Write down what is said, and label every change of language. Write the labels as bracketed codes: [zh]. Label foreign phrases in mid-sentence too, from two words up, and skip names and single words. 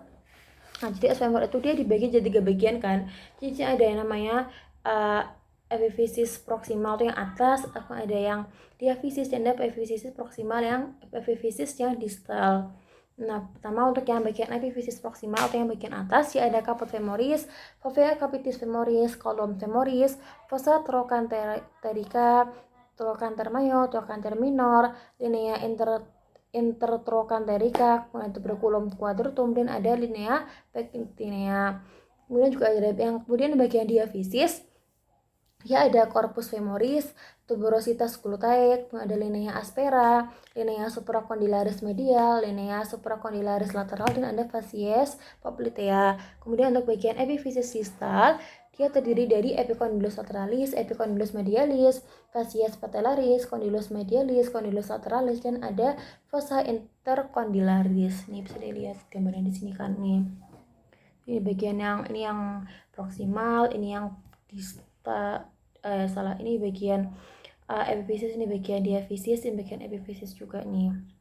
[id] Nah, jadi os femur itu dia dibagi jadi 3 bagian kan. Jadi ada yang namanya epiphysis proksimal itu yang atas, ada yang diaphysis dan ada epiphysis proksimal yang epiphysis yang distal. Nah, pertama untuk yang bagian epiphysis proksimal atau yang bagian atas ya ada [la] caput femoris, fovea capitis femoris, column femoris, fossa trochanterica, trochanter major, trochanter minor, linea intertrochanterica, tuberculum quadratum, [id] dan ada [la] linea pectinea. [id] Kemudian juga ada yang kemudian bagian diaphysis ya ada [la] corpus femoris, tuberositas glutae, [id] ada [la] linea aspera, linea supracondylaris medial, linea supracondylaris lateral, [id] dan ada [la] facies poplitea. [id] Kemudian untuk bagian epiphysis distal, dia terdiri dari [la] epicondylus lateralis, epicondylus medialis, facies patellaris, condylus medialis, condylus lateralis, [id] dan ada [la] fossa intercondylaris. [id] Nih bisa dilihat gambarnya di sini kan nih. Ini bagian yang proksimal, ini yang ini bagian epiphysis, ini bagian diaphysis, ini bagian epiphysis juga nih.